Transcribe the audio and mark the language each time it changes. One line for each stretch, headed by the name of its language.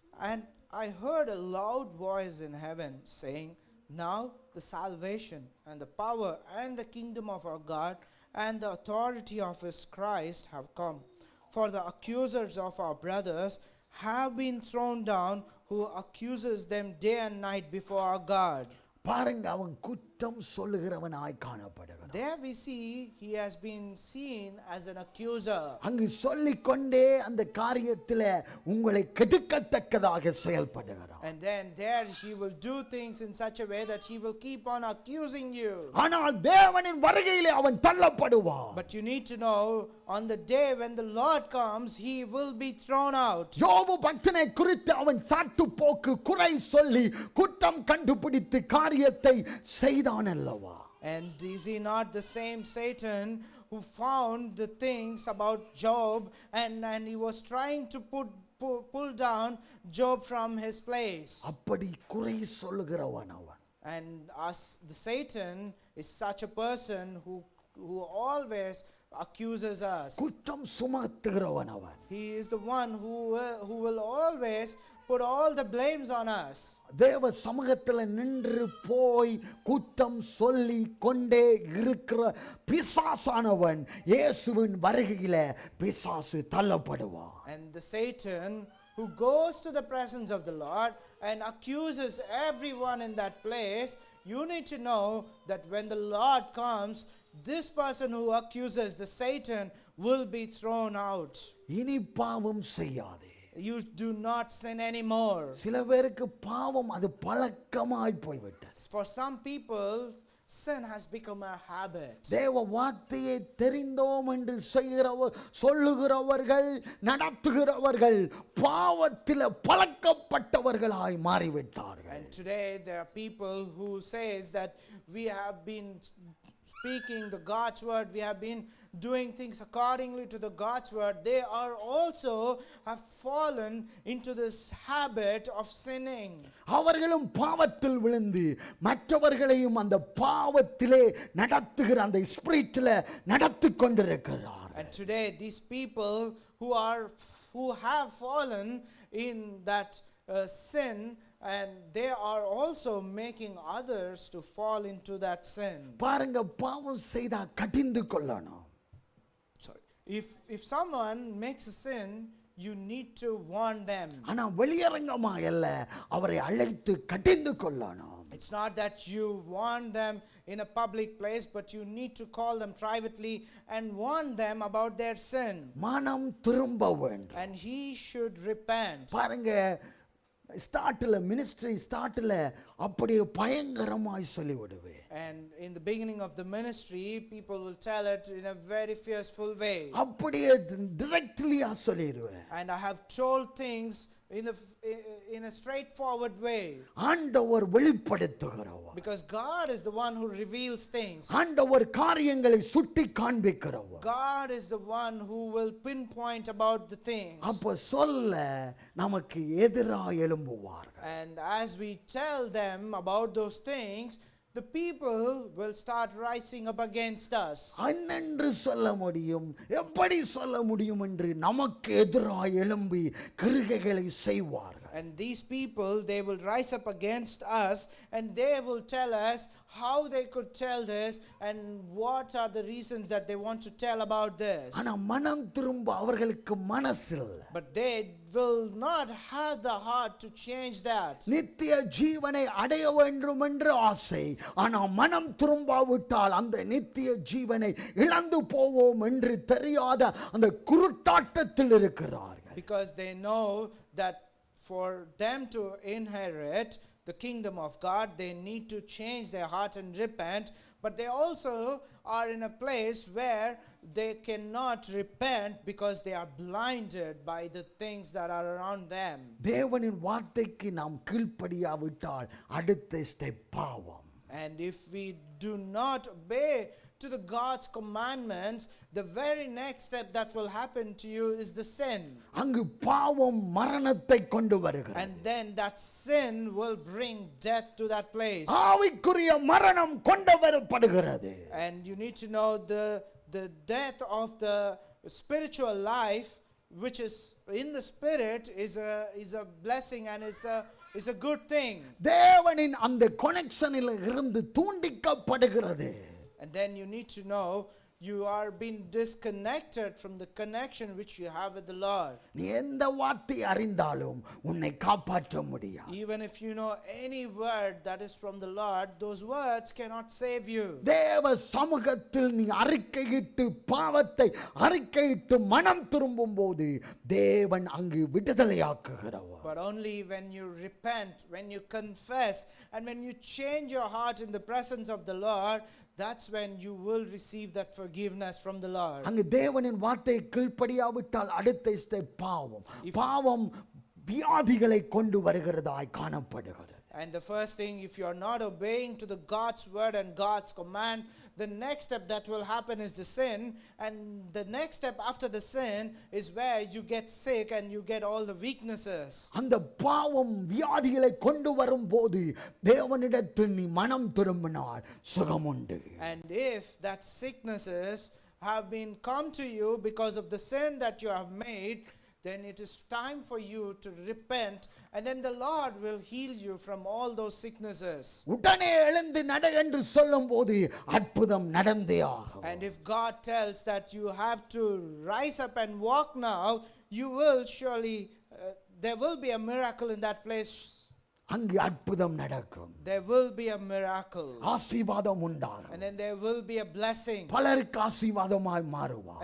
English: And I heard a loud voice in heaven saying, now the salvation and the power and the kingdom of our God and the authority of his Christ have come. For the accusers of our brothers have been thrown down, who accuses them day and night before our God.
Tamil: பாருங்க, அவன் குற்றம் சொல்லுகிறவனாய் காணப்படுகிறான்.
English: There we see he has been seen as an accuser.
Tamil: அங்கு சொல்லிக்கொண்டே அந்த காரியத்திலே உங்களை கெடுக்கத்தக்கதாக செயல்படுகிறான்.
English: And then there he will do things in such a way that he will keep on accusing you.
Tamil: ஆனால் தேவனின் வருகையிலே அவன் தள்ளப்படுவான்.
English: But you need to know, on the day when the Lord comes, he will be thrown out.
Tamil: யோபு பக்தனை குறித்து அவன் சாட்டு போக்கு குறை சொல்லி குற்றம் கண்டுபிடித்து காரியத்தை செய்தான் அல்லவா?
English: And is he not the same Satan who found the things about Job, and he was trying to pull down Job from his place?
Tamil: அப்படி குறை சொல்லுகிறவன் அவன்.
English: And the Satan is such a person who always accuses us.
Tamil: குற்றம் சுமத்துகிறவன் அவன்.
English: He is the one who will always put all the blames on us.
Tamil: தேவ சமூகத்தில் நின்று போய் குற்றம் சொல்லி கொண்டே இருக்கிற பிசாசானவன் இயேசுவின் வருகையிலே பிசாசு தள்ளப்படுவான்.
English: And the Satan who goes to the presence of the Lord and accuses everyone in that place, you need to know that when the Lord comes, this person who accuses the Satan will be thrown out.
Tamil: இனி பாவம் செய்யாதே.
English: You do not sin anymore.
Tamil: சில பேருக்கு பாவம் அது பழக்கமாய் போய்விட்டது.
English: For some people, sin has become a habit.
Tamil: தேவ வார்த்தையை தெரிந்தோம் என்று சொல்லுகிறவர்கள் நடத்துகிறவர்கள் பாவத்தில் பழக்கப்பட்டவர்களாய் மாறிவிட்டார்கள்.
English: And today there are people who says that we have been speaking the God's word, we have been doing things accordingly to the God's word. They are also have fallen into this habit of sinning.
Tamil: அவர்களும் பாவத்தில் விழுந்து மற்றவர்களையும் அந்த பாவத்திலே நடத்துகிற அந்த ஸ்பிரிட்டில் நடத்தி கொண்டிருக்கிறார்.
English: And today these people who have fallen in that sin, and they are also making others to fall into that sin.
Tamil: பாருங்க, பாவம் செய்தா கடிந்து கொள்ளணும்.
English: Sorry. If someone makes a sin, you need to warn them.
Tamil: ஆனா வெளியரங்கமா அல்ல, அவரை அழைத்து கடிந்து கொள்ளணும்.
English: It's not that you warn them in a public place, but you need to call them privately and warn them about their sin.
Tamil: மனம் திரும்ப வேண்டும்.
English: And he should repent.
Tamil: பாருங்க, ஸ்டார்ட்ல மினிஸ்ட்ரி ஸ்டார்ட்ல அப்படியே பயங்கரமாய் சொல்லிவிடுவேன்.
English: And in the beginning of the ministry, people will tell it in a very fearful way.
Tamil: அப்படியே டைரக்ட்லியா சொல்லிடுவேன்.
English: And I have told things in a straightforward way.
Tamil: ஆண்டவர் வெளிப்படுத்துகிறவர்.
English: Because God is the one who reveals things.
Tamil: ஆண்டவர் காரியங்களை சுட்டி காண்பிக்கிறவர்.
English: God is the one who will pinpoint about the things.
Tamil: அப்ப சொல்ல நமக்கு எதிராக எழும்புவார்கள்.
English: And as we tell them about those things, the people will start rising up against us.
Tamil: அன்னென்று சொல்ல முடியும், எப்படி சொல்ல முடியும் என்று நமக்கு எதிராக எழும்பி கிருகைகளை செய்வார்கள்.
English: And these people, they will rise up against us, and they will tell us how they could tell this and what are the reasons that they want to tell about this.
Tamil: ஆனா மனம் திரும்ப அவர்களுக்கு மனசில்
English: But they will not have the heart to change that.
Tamil: நித்திய ஜீவனை அடைய வேண்டும் என்று ஆசை. ஆனா மனம் திரும்பாவிட்டால் அந்த நித்திய ஜீவனை இழந்து போவோம் என்று தெரியாத அந்த குருட்டாட்டத்தில் இருக்கிறார்கள்.
English: Because they know that for them to inherit the kingdom of God, they need to change their heart and repent. But they also are in a place where they cannot repent because they are blinded by the things that are around them.
Tamil: தேவனின் வார்த்தைக்கு நாம் கீழ்ப்படியாவிட்டால் அடுத்த step பாவம்.
English: And if we do not obey to the God's commandments, the very next step that will happen to you is the sin.
Tamil: அங்கு பாவம் மரணத்தை கொண்டு வருகிறது.
English: And then that sin will bring death to that place.
Tamil: ஆவிக்குரிய மரணம் கொண்டு வரப்படுகிறது.
English: And you need to know the death of the spiritual life, which is in the spirit, is a blessing and is a good thing.
Tamil: தேவனின் அந்த கனெக்ஷனில் இருந்து தூண்டிக்கப்படுகிறது.
English: And then you need to know you are being disconnected from the connection which you have with the Lord.
Tamil: நீ எந்த வார்த்தை அறிந்தாலும் உன்னை காப்பாற்ற முடியாது.
English: Even if you know any word that is from the Lord, those words cannot save you.
Tamil: தேவ சமூகத்தில் நீ அறிக்கையிட்டு பாவத்தை அறிக்கையிட்டு மனம் திரும்பும் போது தேவன் அங்கு விடுதலையாக்குகிறவர்.
English: But only when you repent, when you confess, and when you change your heart in the presence of the Lord, that's when you will receive that forgiveness from the Lord.
Tamil: அங்கு தேவனின் வார்த்தையை கீழ்ப்படியாவிட்டால் அடுத்த ஸ்டெப் பாவம். பாவம் வியாதிகளை கொண்டு வருகிறதாய் காணப்படுகிறது.
English: And the first thing, if you are not obeying to the God's word and God's command, the next step that will happen is the sin. And the next step after the sin is where you get sick and you get all the weaknesses.
Tamil: அந்த பாவம் வியாதிகளை கொண்டு வரும்போது தேவனிடத்தில் நீ மனம் திரும்பினால் சுகம் உண்டு.
English: And if that sicknesses have been come to you because of the sin that you have made, then it is time for you to repent, and then the Lord will heal you from all those sicknesses.
Tamil: உடனே எழுந்து நட என்று சொல்லும்போது அற்புதம் நடந்தே ஆகும்.
English: And if God tells that you have to rise up and walk now, you will surely, there will be a miracle in that place.
Tamil: அங்கு அற்புதம் நடக்கும்.
English: There will be a miracle.
Tamil: ஆசீர்வாதம் உண்டாகும்.
English: And then there will be a blessing.
Tamil: பலருக்கு ஆசீர்வாதமாய் மாறுவார்.